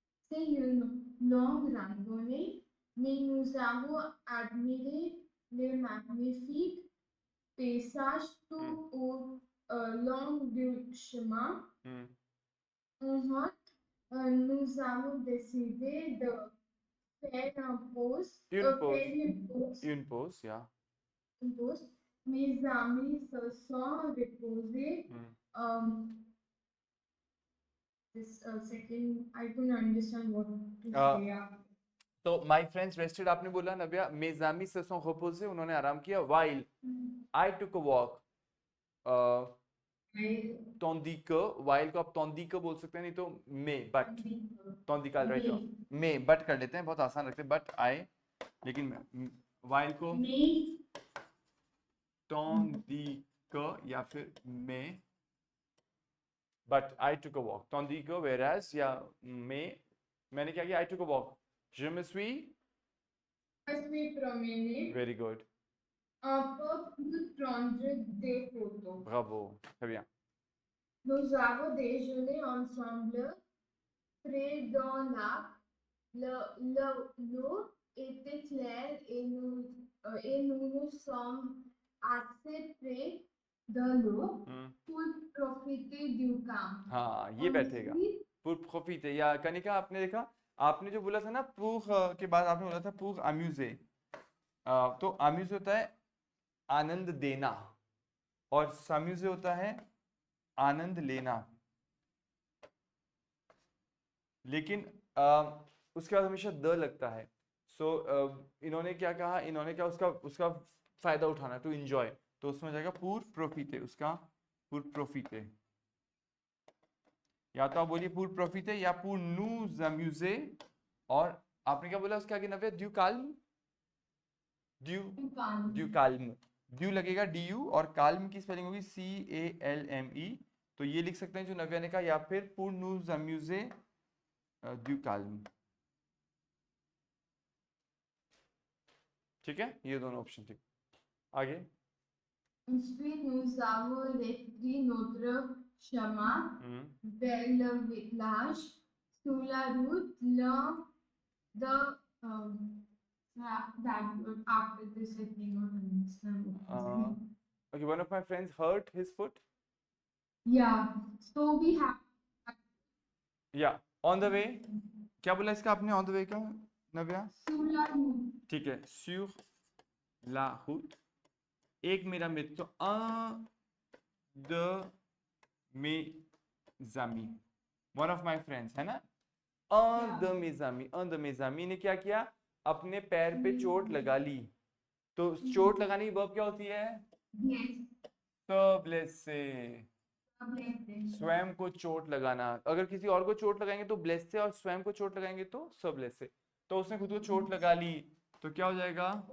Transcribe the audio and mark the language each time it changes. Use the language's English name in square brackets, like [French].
[French] C'est une longue randonnée, mais nous avons admiré les magnifiques paysages tout au long du chemin. Nous avons décidé de faire une pause. Une pause, [English] yeah. [French] Une pause. Mes amis se sont reposés. [English] This second, I couldn't understand what to say. So my friends rested. [Hindi] आपने बोला नव्या, [French] mes amis se sont reposés, [Hindi] उन्होंने आराम किया. [English] While I took a walk. [French] tandis que, [Hindi] while को आप tandis que बोल सकते हैं, नहीं तो mais, but. [French] tandis que right. [Hindi] mais, but कर लेते हैं, बहुत आसान रखते हैं. [English] But I, लेकिन while को [French] tandis que [English] या फिर mais. But I took a walk. Tandis que, whereas, या mais, [Hindi] मैंने क्या किया? [English] I took a walk. [French] Je me suis promené. [English] Very good. [French] Pour prendre des photos. Bravo. Très bien. Nous avons déjeuné ensemble près d'un lac. L'eau était claire et nous nous sommes assez près de l'eau pour profiter du camp. [Hindi] हाँ, ये बैठेगा. [French] Pour profiter. [Hindi] या कनिका आपने देखा, आपने जो बोला था ना pour के बाद आपने बोला था [French] pour amuser. [Hindi] तो amuser होता है आनंद देना और s'amuser होता है आनंद लेना. लेकिन उसके बाद हमेशा द लगता है. सो इन्होंने क्या कहा, इन्होंने क्या उसका फायदा उठाना, टू एंजॉय, तो उसमें जाएगा [French] pour profiter. [Hindi] उसका pour profiter, या तो आप बोलिए pour profiter या [French] pour nous amuser. [Hindi] और आपने क्या बोला उसके आगे नव्या? [French] du calme. du calme. [Hindi] du लगेगा du और calme की स्पेलिंग होगी CALME. तो ये लिख सकते हैं जो नव्या ने कहा, या फिर [French] pour nous amuser du calme. [Hindi] ठीक है, ये दोनों ऑप्शन थे. आगे. [French] Ensuite, nous avons repris notre chemin vers le village. Sur la route, l'un de [English] that after this I cannot understand. Okay, one of my friends hurt his foot. Yeah, so we have. Yeah, on the way. [Hindi] क्या बोला इसका आपने on the way का नव्या? [French] Sur la route. [Hindi] ठीक है, sur la route. एक मेरा मित्र, [French] un de mes amis, [English] one of my friends, [Hindi] है ना? [French] un de mes amis, un de mes amis [Hindi] ने क्या किया? अपने पैर पे चोट लगा ली. तो चोट लगाने की वर्ब क्या होती है? [French] se blesser. [Hindi] स्वयं को चोट लगाना. अगर किसी और को चोट लगाएंगे तो ब्लेस से, और स्वयं को चोट लगाएंगे तो se blesser. तो उसने खुद को चोट लगा ली, तो क्या हो जाएगा?